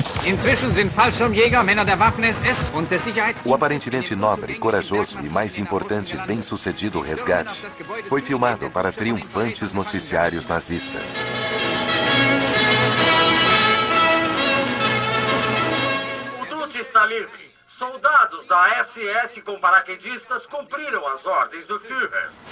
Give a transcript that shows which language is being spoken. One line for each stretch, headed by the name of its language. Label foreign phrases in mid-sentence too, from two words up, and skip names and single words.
German: Inzwischen sind Fallschirmjäger, Männer der Waffen-SS und des Sicherheitsdienstes...
Portuguese: O aparentemente nobre, corajoso e, mais importante, bem-sucedido resgate foi filmado para triunfantes noticiários nazistas. O duto está livre. Soldados da SS com paraquedistas cumpriram as ordens do Führer.